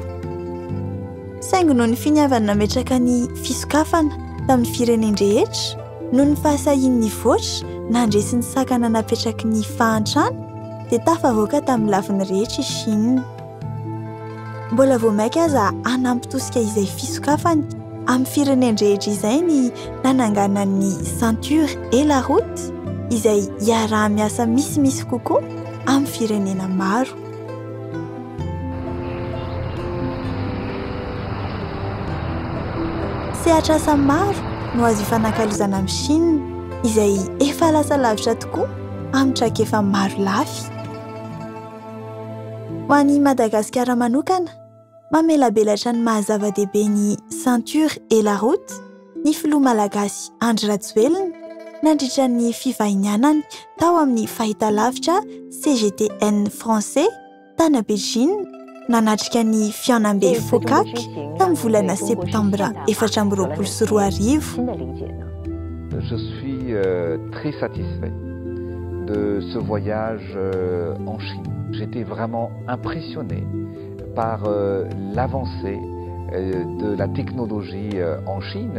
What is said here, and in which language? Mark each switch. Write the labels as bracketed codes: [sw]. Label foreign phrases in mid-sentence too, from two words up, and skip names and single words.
[mg] Saingy noho ny finiavana nametraka ny fisokafana tamin'ny firenendrehetra noho ny fahasahian'ny voatra nandresy ny sakana napetraky ny fahantrana dia tafavoaka tamin'ny laviny rehetra i Chine. Mbola vao maika aza hanampitosika izay fisokafany amin'ny firenendrehetra izay ny nanangana ny [fr] ceinture et la route [mg] izay hiaraha-miasa misimisy kokoa amin'ny firenena maro. Sehatr'asa maro no azo ifanankalozana amin'ny Chine izay efa lasa lavitra tokoa amin'ny traikefa maro lafy. Ho an'i Madagasikara manokana, mamelabelatra ny mahazava-dehibe ny [fr] ceinture et la route [mg] ny filoha malagasy Andry Rajoelina nandritra ny fivahinianany tao amin'ny fahitalavitra CGTN français tany Beijing nanatrika ny fiaonam-be FOCAC tamin'ny volana septambra 2024. [fr] Je suis très satisfait de ce voyage en Chine. J'étais vraiment impressionné par l'avancée de la technologie en Chine.